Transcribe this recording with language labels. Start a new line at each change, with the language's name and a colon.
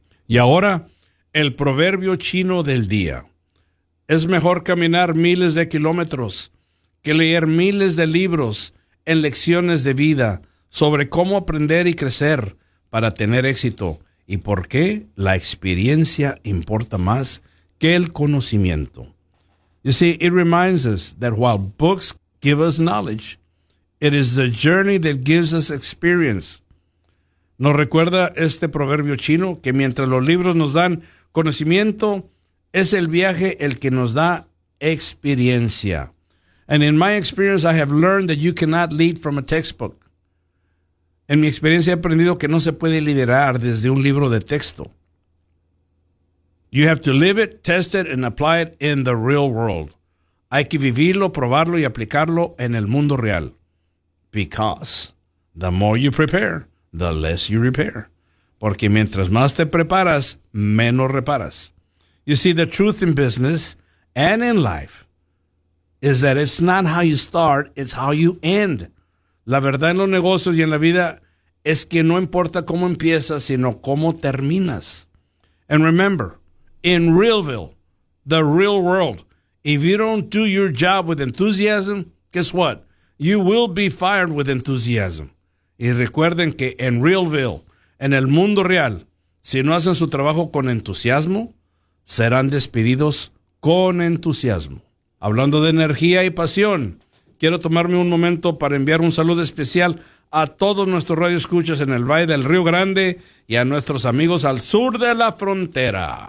Spanish: Y ahora, el proverbio chino del día. Es mejor caminar miles de kilómetros que leer miles de libros en lecciones de vida sobre cómo aprender y crecer para tener éxito y por qué la experiencia importa más que el conocimiento.
English: You see, it reminds us that while books give us knowledge, it is the journey that gives us experience.
Spanish: Nos recuerda este proverbio chino que mientras los libros nos dan conocimiento, es el viaje el que nos da experiencia.
English: And in my experience, I have learned that you cannot lead from a textbook.
Spanish: En mi experiencia he aprendido que no se puede liderar desde un libro de texto.
English: You have to live it, test it, and apply it in the real world.
Spanish: Hay que vivirlo, probarlo, y aplicarlo en el mundo real.
English: Because the more you prepare, the less you repair.
Spanish: Porque mientras más te preparas, menos reparas.
English: You see, the truth in business and in life is that it's not how you start, it's how you end.
Spanish: La verdad en los negocios y en la vida es que no importa cómo empiezas, sino cómo terminas.
English: And remember, in Realville, the real world, if you don't do your job with enthusiasm, guess what? You will be fired with enthusiasm.
Spanish: Y recuerden que en Realville, en el mundo real, si no hacen su trabajo con entusiasmo, serán despedidos con entusiasmo. Hablando de energía y pasión, quiero tomarme un momento para enviar un saludo especial a todos nuestros radioescuchas en el Valle del Río Grande y a nuestros amigos al sur de la frontera.